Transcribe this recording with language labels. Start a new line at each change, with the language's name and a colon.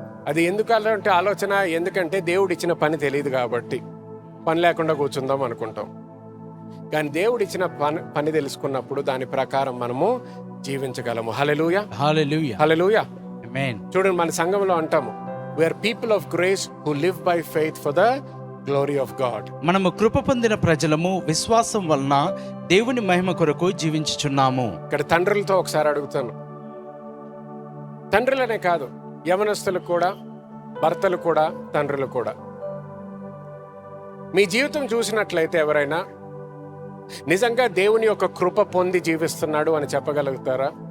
Telugu: అది ఎందుకు అలాంటి ఆలోచన? ఎందుకంటే దేవుడు ఇచ్చిన పని తెలియదు కాబట్టి పని లేకుండా కూర్చుందాం అనుకుంటాం. కానీ దేవుడు ఇచ్చిన పని తెలుసుకున్నప్పుడు దాని ప్రకారం మనము జీవించగలము. హల్లెలూయా. హల్లెలూయా. హల్లెలూయా. ఆమేన్. చూడండి, మన సంఘంలో అంటాము,
English: we are people of grace who live by faith for the glory of God.
Telugu: మనము కృప పొందిన ప్రజలము, విశ్వాసం వలన దేవుని మహిమ కొరకు జీవించుచున్నాము. ఇక్కడ తండ్రులతో ఒకసారి అడుగుతాను, తండ్రులనే కాదు, యవనస్తులు కూడా, భర్తలు కూడా, తండ్రులు కూడా, మీ జీవితం చూసినట్లయితే ఎవరైనా నిజంగా దేవుని యొక్క కృప పొంది జీవిస్తున్నాడు అని చెప్పగలుగుతారా?